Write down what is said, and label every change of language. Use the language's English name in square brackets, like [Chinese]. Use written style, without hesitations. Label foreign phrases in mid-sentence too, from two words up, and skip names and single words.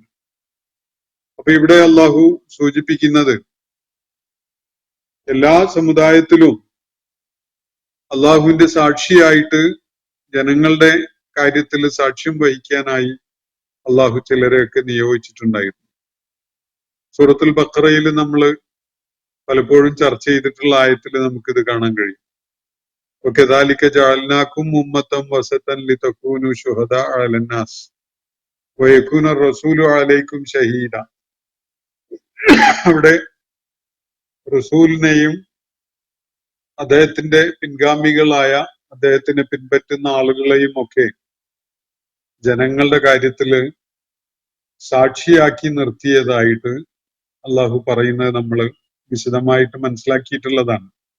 [Malayalam] അപ്പൊ ഇവിടെ അള്ളാഹു സൂചിപ്പിക്കുന്നത് എല്ലാ സമുദായത്തിലും അള്ളാഹുവിന്റെ സാക്ഷിയായിട്ട് ജനങ്ങളുടെ കാര്യത്തിൽ സാക്ഷ്യം വഹിക്കാനായി അള്ളാഹു ചിലരെയൊക്കെ നിയോഗിച്ചിട്ടുണ്ടായിരുന്നു. സൂറത്തുൽ ബഖറയിൽ നമ്മൾ പലപ്പോഴും ചർച്ച ചെയ്തിട്ടുള്ള ആയത്തിൽ നമുക്കിത് കാണാൻ കഴിയും. [Arabic] وَكَذَلِكَ جَعَلْنَاكُمْ أُمَّةً وَسَطًا لِتَكُونُوا شُهَدَاءَ عَلَى النَّاسِ وَيَكُونَ الرَّسُولُ عَلَيْكُمْ شَهِيدًا. [Malayalam] അവിടെ റസൂലിനെയും അദ്ദേഹത്തിന്റെ പിൻഗാമികളായ, അദ്ദേഹത്തിനെ പിൻപറ്റുന്ന ആളുകളെയും ഒക്കെ ജനങ്ങളുടെ കാര്യത്തില് സാക്ഷിയാക്കി നിർത്തിയതായിട്ട് അള്ളാഹു പറയുന്നത് നമ്മൾ വിശദമായിട്ട് മനസ്സിലാക്കിയിട്ടുള്ളതാണ്.